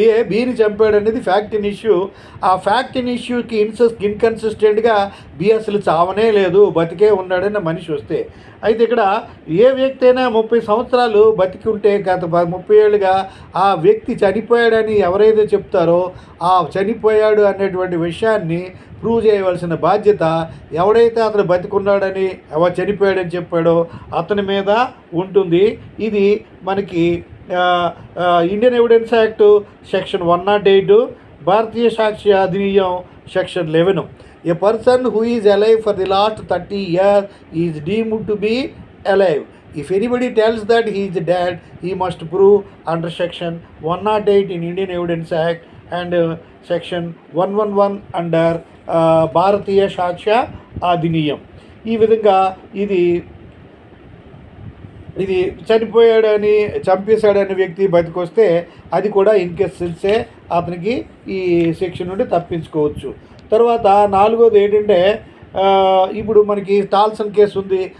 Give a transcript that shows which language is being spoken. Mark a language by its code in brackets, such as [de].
[te] బీని చంపాడు అనేది fact in issue. ఆ ఫ్యాక్ట్ ఇన్ ఇష్యూకి ఇన్కన్సిస్టెంట్గా బి అసలు చావనే లేదు, బతికే ఉన్నాడని మనిషి వస్తే, అయితే ఇక్కడ ఏ వ్యక్తి అయినా 30 సంవత్సరాలు బతికి ఉంటే గత 30 ఏళ్ళుగా ఆ వ్యక్తి చనిపోయాడని ఎవరైతే చెప్తారో ఆ చనిపోయాడు అనేటువంటి విషయాన్ని ప్రూవ్ చేయవలసిన బాధ్యత ఎవడైతే అతను బతికున్నాడని ఎవరు చనిపోయాడని చెప్పాడో అతని మీద ఉంటుంది. ఇది మనకి Indian evidence act section 108, Bharatiya Sakshya Adhiniyam section 11. [en] A person who is alive for the last 30 years is deemed to be alive. If anybody tells that he is dead, he must prove under section 108 in Indian Evidence Act and section 111 under Bharatiya Sakshya Adhiniyam. [te] ఈ విధంగా ఇది చనిపోయాడని చంపేశాడనే వ్యక్తి బతికొస్తే అది కూడా ఇన్కెసెన్సే, అతనికి ఈ section నుండి తప్పించుకోవచ్చు. తర్వాత నాలుగోది ఏంటంటే ఇప్పుడు మనకి టాల్సన్ కేసు ఉంది.